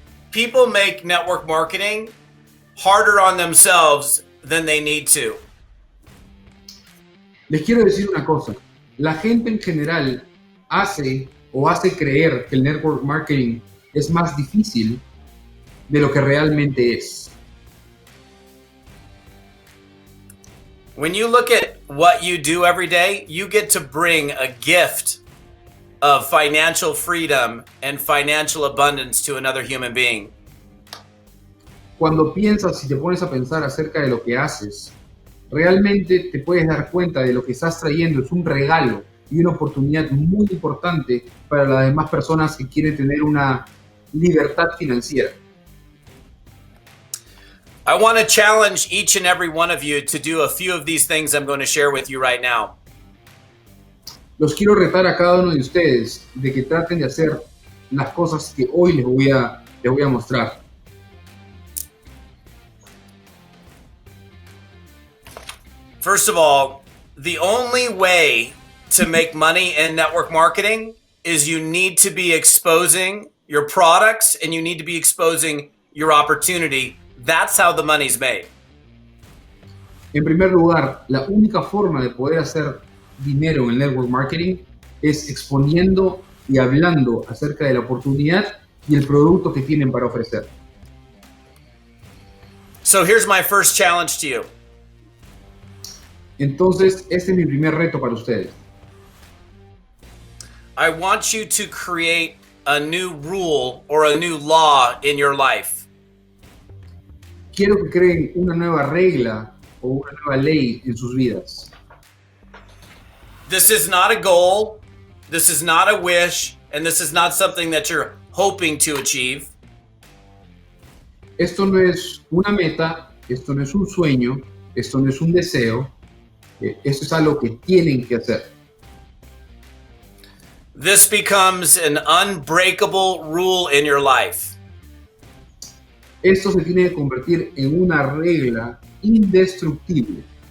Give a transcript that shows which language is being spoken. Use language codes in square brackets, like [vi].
[en] People make network marketing harder on themselves than they need to. [es] Les quiero decir una cosa, la gente en general hace creer que el network marketing es más difícil de lo que realmente es. [en] When you look at what you do every day, you get to bring a gift of financial freedom and financial abundance to another human being. [es] Cuando piensas y te pones a pensar acerca de lo que haces, realmente te puedes dar cuenta de lo que estás trayendo es un regalo y una oportunidad muy importante para las demás personas que quieren tener una libertad financiera. [en] I want to challenge each and every one of you to do a few of these things I'm going to share with you right now. [es] Los quiero retar a cada uno de ustedes de que traten de hacer las cosas que hoy les voy a mostrar. [en] First of all, the only way to make money in network marketing is you need to be exposing your products and you need to be exposing your opportunity. That's how the money's made. [es] En primer lugar, la única forma de poder hacer dinero en el network marketing es exponiendo y hablando acerca de la oportunidad y el producto que tienen para ofrecer. [en] So here's my first challenge to you. [es] Entonces, este es mi primer reto para ustedes. [en] I want you to create a new rule or a new law in your life. [es] Quiero que creen una nueva regla o una nueva ley en sus vidas. [en] This is not a goal, this is not a wish, and this is not something that you're hoping to achieve. [es] Esto no es una meta, esto no es un sueño, esto no es un deseo, esto es algo que tienen que hacer. [en] This becomes an unbreakable rule in your life. [es] Esto se tiene que convertir en una regla indestructible.